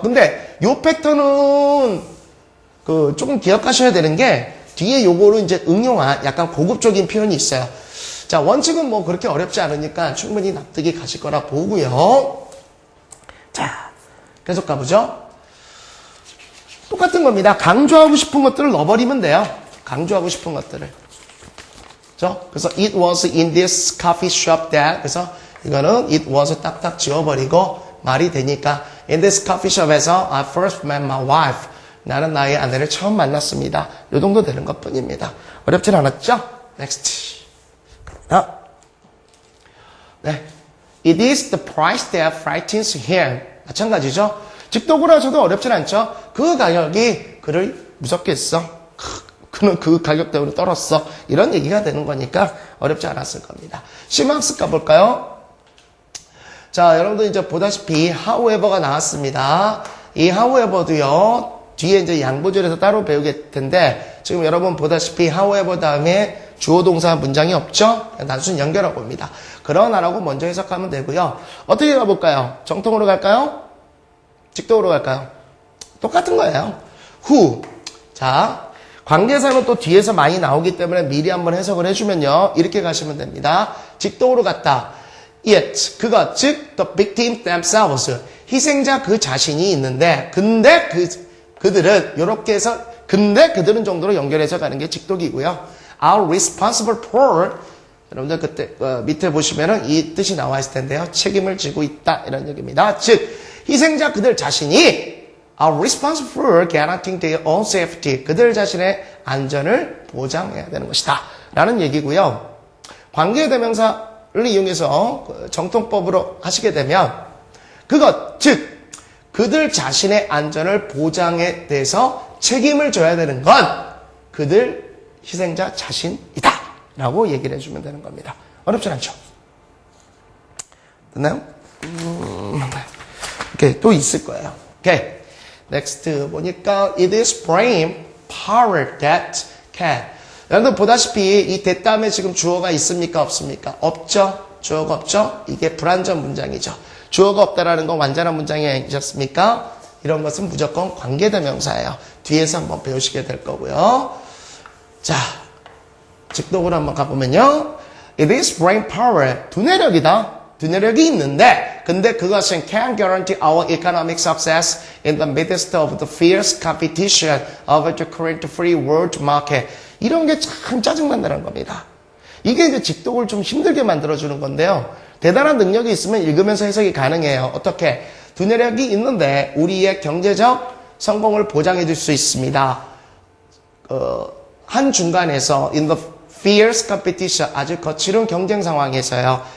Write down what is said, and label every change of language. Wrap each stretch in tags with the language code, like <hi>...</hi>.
<ko>근데 요 패턴은 조금 기억하셔야 되는 게 뒤에 요거를 이제 응용한 약간 고급적인 표현이 있어요. 자, 원칙은 뭐 그렇게 어렵지 않으니까 충분히 납득이 가실 거라 보고요. 자, 계속 가보죠. 똑같은 겁니다. 강조하고 싶은 것들을 넣어버리면 돼요. 강조하고 싶은 것들을. 그래서</ko> <en>it was in this coffee shop that</en> <ko>그래서 이거는</ko> <en>it was</en> <ko>딱딱 지워버리고 말이 되니까</ko> <en>in this coffee shop에서 I first met my wife</en> <ko>나는 나의 아내를 처음 만났습니다. 이 정도 되는 것 뿐입니다. 어렵진 않았죠?</ko> <en>next</en> <ko>네,</ko> <en>it is the price that frightens him</en> <ko>마찬가지죠? 직독으로 하셔도 어렵진 않죠? 그 가격이 그를 무섭게 했어. 그는 그 가격 때문에 떨었어. 이런 얘기가 되는 거니까 어렵지 않았을 겁니다. 심학습 가볼까요? 자, 여러분들 이제 보다시피 however가 나왔습니다. 이 however도요, 뒤에 이제 양보절에서 따로 배우게 텐데, 지금 여러분 보다시피 however 다음에 주어 동사 문장이 없죠? 단순 연결하고 옵니다. 그러나라고 먼저 해석하면 되고요. 어떻게 가볼까요? 정통으로 갈까요? 직독으로 갈까요? 똑같은 거예요. who. 자, 관계사는 또 뒤에서 많이 나오기 때문에 미리 한번 해석을 해주면요. 이렇게 가시면 됩니다. 직독으로 갔다. it, 그것, 즉</ko> <en>the victim themselves,</en> <ko>희생자 그 자신이 있는데 근데 그들은 이렇게 해서 근데 그들은 정도로 연결해서 가는 게 직독이고요.</ko> <en>are responsible for,</en> <ko>여러분들 그때 밑에 보시면은 이 뜻이 나와 있을 텐데요. 책임을 지고 있다 이런 얘기입니다. 즉 희생자 그들 자신이</ko> <en>are responsible for guaranteeing their own safety.</en> <ko>그들 자신의 안전을 보장해야 되는 것이다. 라는 얘기고요. 관계대명사를 이용해서 정통법으로 하시게 되면 그것, 즉 그들 자신의 안전을 보장에 대해서 책임을 져야 되는 건 그들 희생자 자신이다. 라고 얘기를 해주면 되는 겁니다. 어렵진 않죠? 됐나요? 오케이, 또 있을 거예요. 오케이.</ko> <en>next</en> <ko>보니까</ko> <en>it is brain power that can.</en> <ko>여러분들 보다시피 이 that 다음에 지금 주어가 있습니까? 없습니까? 없죠? 주어가 없죠? 이게 불완전 문장이죠. 주어가 없다라는 건 완전한 문장이 아니셨습니까? 이런 것은 무조건 관계대명사예요. 뒤에서 한번 배우시게 될 거고요. 자, 직독으로 한번 가보면요.</ko> <en>it is brain power.</en> <ko>두뇌력이다. 두뇌력이 있는데 근데 그것은</ko> <en>can guarantee our economic success in the midst of the fierce competition of the current free world market.</en> <ko>이런 게 참 짜증난다는 겁니다. 이게 이제 직독을 좀 힘들게 만들어주는 건데요. 대단한 능력이 있으면 읽으면서 해석이 가능해요. 어떻게? 두뇌력이 있는데 우리의 경제적 성공을 보장해 줄 수 있습니다. 한 중간에서</ko> <en>in the fierce competition,</en> <ko>아주 거칠은 경쟁 상황에서요.</ko>